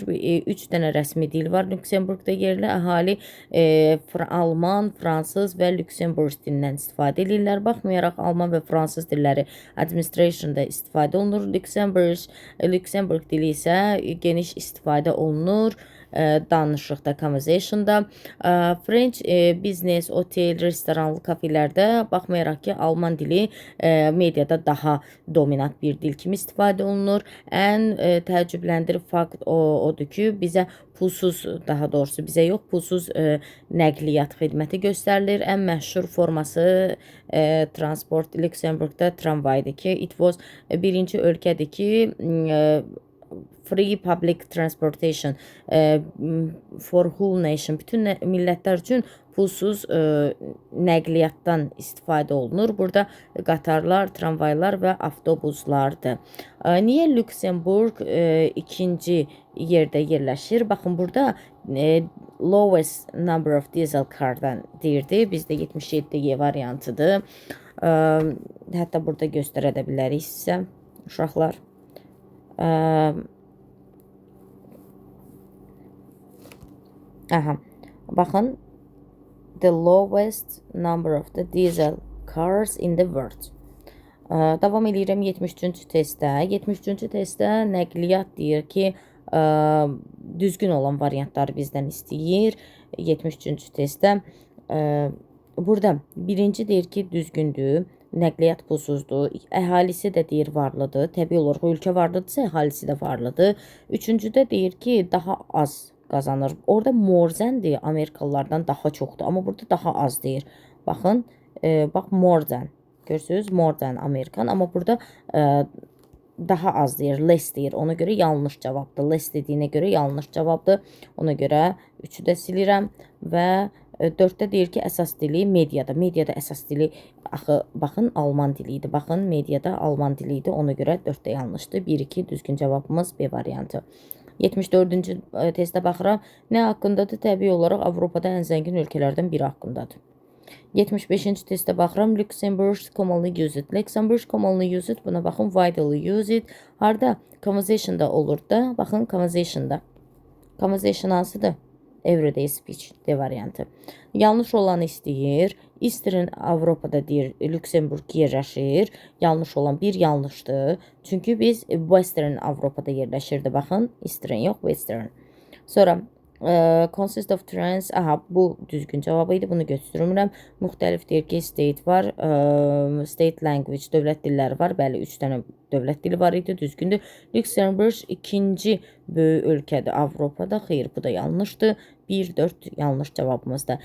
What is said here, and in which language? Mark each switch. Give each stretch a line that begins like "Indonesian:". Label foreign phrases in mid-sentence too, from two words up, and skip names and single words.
Azerbaijani: 3 dənə rəsmi dil var Lüksemburqda yerli. Əhali Alman, fransız və Lüksemburq dilindən istifadə edirlər. Baxmayaraq Alman və fransız dilləri administrationda istifadə olunur. Lüksemburq dili isə geniş istifadə olunur. Danışıqda, conversationda.
English: French business,
Azerbaijani: otel, restoranlı kafelərdə baxmayaraq ki, Alman dili mediada daha dominant bir dil kimi istifadə olunur. Ən təəccübləndirci fakt odur ki, bizə pulsuz, daha doğrusu bizə yox, pulsuz nəqliyyat xidməti göstərilir. Ən məşhur forması transport Lüksemburqda tramvaydır ki,
English: it was
Azerbaijani: birinci ölkədir ki,
English: free public transportation for whole nation,
Azerbaijani: bütün millətlər üçün pulsuz nəqliyyatdan istifadə olunur. Burada qatarlar, tramvaylar və avtobuslardır. Niyə Lüksemburq 2-ci yerdə yerləşir? Baxın, burada
English: lowest number of diesel cardan
Azerbaijani: deyirdi. Bizdə 77 variantıdır. Hətta burada göstərə də bilərik sizə uşaqlar. Baxın,
English: the lowest number of the diesel cars in the world.
Azerbaijani: Davam edirəm 73-cü testdə. 73-cü testdə nəqliyyat deyir ki, düzgün olan variantları bizdən istəyir. 73-cü testdə. Burada birinci deyir ki, düzgündür. Nəqliyyat pulsuzdur. Əhalisi də deyir varlıdır. Təbii olaraq ölkə varlıdırsa, əhalisi də varlıdır. Üçüncüdə deyir ki, daha az qazanır. Orada
English: more than-
Azerbaijani: dir, Amerikalılardan daha çoxdur. Amma burada daha az deyir. Baxın, bax
English: more than.
Azerbaijani: Görürsünüz,
English: more than
Azerbaijani: Amerikan. Amma burada daha az deyir, less deyir. Ona görə yanlış cavabdır. Less dediyinə görə yanlış cavabdır. Ona görə 3-ü də silirəm və 4-də deyir ki, əsas dili mediada. Mediada əsas dili axı baxın Alman dili idi. Baxın mediada Alman dili idi. Ona görə 4-də yanlışdır. 1-2 düzgün cavabımız B variantı. 74-cü testə baxıram. Nə haqqındadır? Təbii olaraq Avropada ən zəngin ölkələrdən biri haqqındadır. 75-ci testə baxıram.
English: Luxembourg commonly used. Luxembourg commonly used.
Azerbaijani: Buna baxın.
English: Widely used.
Azerbaijani: Harda? Conversation'da olur da. Baxın conversation'da. Conversation hansıdır?
English: Everyday speech
Azerbaijani: D variantı. Yanlış olanı istəyir. Eastern Avropada deyir, Luxemburg yerləşir. Yanlış olan bir yanlışdır. Çünki biz Western Avropada yerləşirdi. Baxın, Eastern yox, Western.
English: Sonra consist of trends.
Azerbaijani: Aha, bu düzgün cavabı idi. Bunu götürmürəm. Müxtəlif deyir ki, state var.
English: State language,
Azerbaijani: dövlət dilləri var. Bəli, 3 dənə dövlət dili var idi. Düzgündür. Luxemburg ikinci böyük ölkədir Avropada. Xeyr, bu da yanlışdır. 1-4 yanlış cavabımızda.